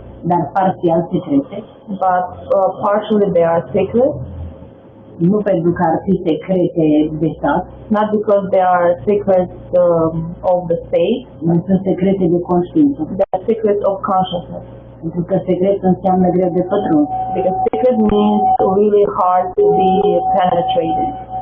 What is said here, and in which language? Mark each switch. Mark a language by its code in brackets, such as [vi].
[ro] dar parțial secrete, [en] but partially they are secret. [ro] Nu pentru că ar fi secrete de stat, [en] not because they are secrets of the state, [ro] dar sunt secrete de conștiință. [en] They are secrets of consciousness. [ro] Pentru că secret înseamnă greu de pătruns. [en] Because secret means really hard to be penetrated.